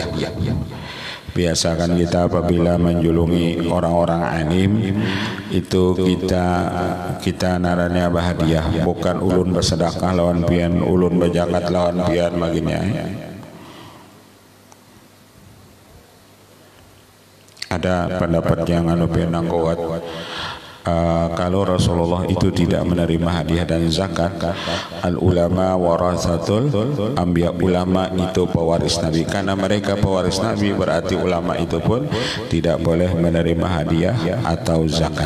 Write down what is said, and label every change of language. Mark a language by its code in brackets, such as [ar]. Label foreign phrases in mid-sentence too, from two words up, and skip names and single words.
[bjn] Biasakan kita apabila menjulungi orang-orang alim itu kita naranya bahadiah, bukan ulun bersedekah lawan pian, ulun berzakat lawan pian baginya. [id] Ada pendapat yang penang kuat, kalau Rasulullah itu tidak menerima hadiah dan zakat, [ar] العلماء ورثة الأنبياء, [id] ulama itu pewaris Nabi. Karena mereka pewaris Nabi, berarti ulama itu pun tidak boleh menerima hadiah atau zakat.